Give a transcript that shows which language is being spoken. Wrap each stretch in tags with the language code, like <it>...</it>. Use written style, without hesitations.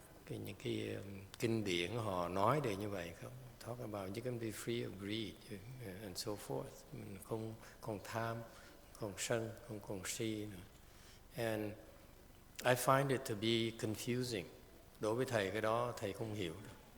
<vi>Những cái kinh điển họ nói đều như vậy không?</vi> <en>Talk about you can be free of greed and so forth.</en> <vi>Mình không còn tham, không sân, không còn si nữa.</vi> <en>And I find it to be confusing.</en> <vi>Đối với thầy cái đó thầy không hiểu được.</vi>